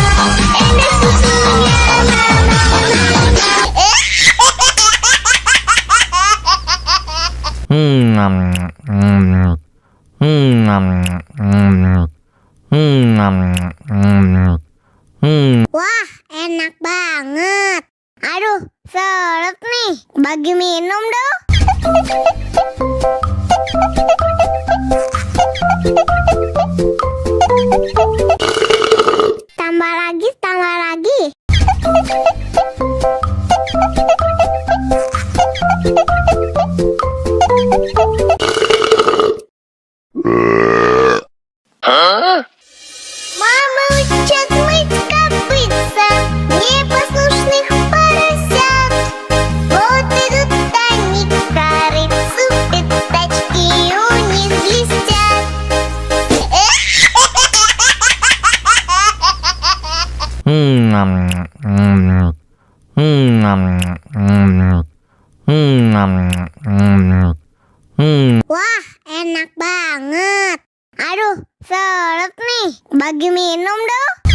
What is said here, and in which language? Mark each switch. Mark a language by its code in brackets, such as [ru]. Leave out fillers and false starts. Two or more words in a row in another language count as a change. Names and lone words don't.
[id] Enak susunya, mama, Wah, enak banget. Aduh, seret nih. Bagi minum dong. Tambah lagi, tambah lagi. [ru] Мама учат мыть копытца непослушных поросят. Вот идут они к корыцу, пятачки у них блестят. [id] Wah, enak banget. Aduh, seret nih. Bagi minum dong.